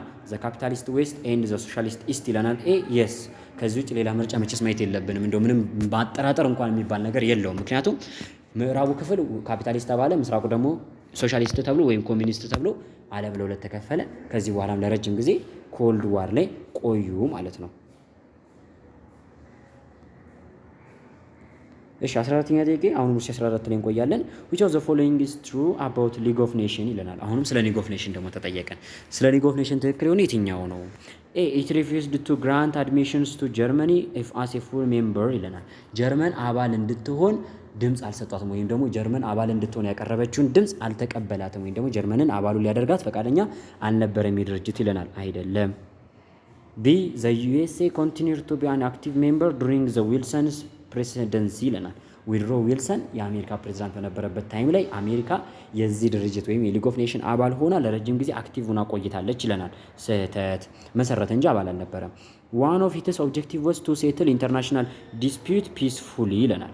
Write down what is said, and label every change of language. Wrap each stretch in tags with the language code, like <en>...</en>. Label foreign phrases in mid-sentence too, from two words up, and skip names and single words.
<en>the capitalist west and the socialist east</en> <am>ይለናል። የስ ከዚህ ውጭ ሌላ ምርጫ መቼስ ማየት የለብንም። እንደው ምንም ማጠራጠር እንኳን የሚባል ነገር የለውም። ምክንያቱም ምዕራቡ ክፍል ካፒታሊስት ተባለ፣ ምስራቁ ደግሞ ሶሻሊስት ተብሎ ወይም ኮሚኒስት ተብሎ ዓለም ለሁለት ተከፈለ። ከዚህ በኋላም ለረጅም ጊዜ</am> <en>cold war</en> <am>ላይ ቆዩ ማለት ነው። እሺ 14ኛ ጥያቄ አሁንም 14 ላይ እንቆያለን።</am> <en>which of the following is true about League of Nations</en> <am>ይለናል። አሁንም ስለ League of Nations ደግሞ ተጠየቀን። ስለ League of Nations ትክክል የሆነ የትኛው ነው?</am> <en>A it refused to grant admissions to Germany if as a full member</en> <am>ይለናል። ጀርመን አባል እንድትሆን ድምጽ አልሰጣትም፣ ወይም ደግሞ ጀርመን አባል እንድትሆን ያቀረበችውን ድምጽ አልተቀበላትም፣ ወይም ደግሞ ጀርመንን አባሉ ሊያደርጋት ፈቃደኛ አልነበረም ድርጅት ይለናል። አይደለም።</am> <en>B the USA continued to be an active member during the Wilson's ፕሬሲደንሲ</en> <am>ይለናል። ዊድሮ ዊልሰን የአሜሪካ ፕሬዚዳንት በነበረበት ታይም ላይ አሜሪካ የዚህ ድርጅት ወይም የሊግ ኦፍ ኔሽን አባል ሆና ለረጅም ጊዜ አክቲቭ ሆና ቆይታለች ይለናል። ስህተት፣ መሰረተ እንጂ አባል አልነበረም።</am> <en>one of its objective was to settle international dispute peacefully</en> <am>ይለናል።</am>